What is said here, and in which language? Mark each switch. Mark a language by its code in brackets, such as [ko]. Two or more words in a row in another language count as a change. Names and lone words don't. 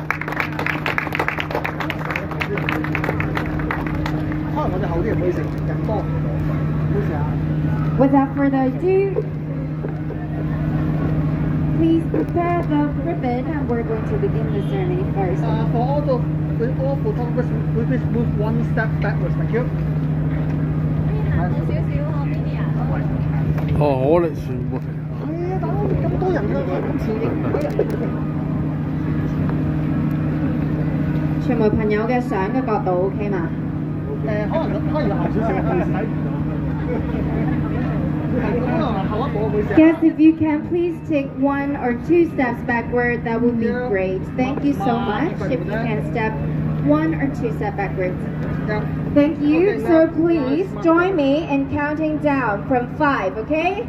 [en] Without further ado, please prepare the ribbon, and we're going to begin the ceremony first. For all photographers, please move one step backwards. Thank you. [yue] 我哋全部係啊，大佬咁多人㗎，咁前影。傳媒朋友嘅相嘅角度 OK 嘛？可能後少少睇唔到。 [en] Guys, if you can please take 1 or 2 steps backward, that would be great. Thank you so much. If you can step 1 or 2 steps backwards. Thank you. So please join me in counting down from 5, okay?